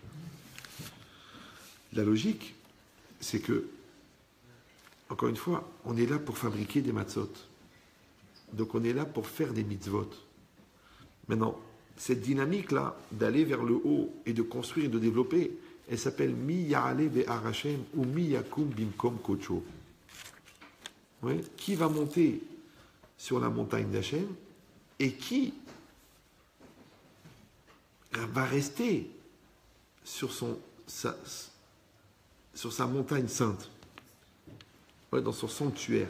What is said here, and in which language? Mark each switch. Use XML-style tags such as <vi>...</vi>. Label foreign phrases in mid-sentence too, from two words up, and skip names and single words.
<fr>La logique, c'est que, encore une fois, on est là pour fabriquer des matzot. Donc on est là pour faire des mitzvot. Maintenant, cette dynamique-là, d'aller vers le haut et de construire et de développer, elle s'appelle</fr> <he>מי יעלה בהר השם</he> <fr>ou</fr> <he>מי יקום במקום קדשו.</he> <fr>Ouais. Qui va monter sur la montagne d'Hachem et qui va rester sur sa montagne sainte, ouais, dans son sanctuaire.</fr>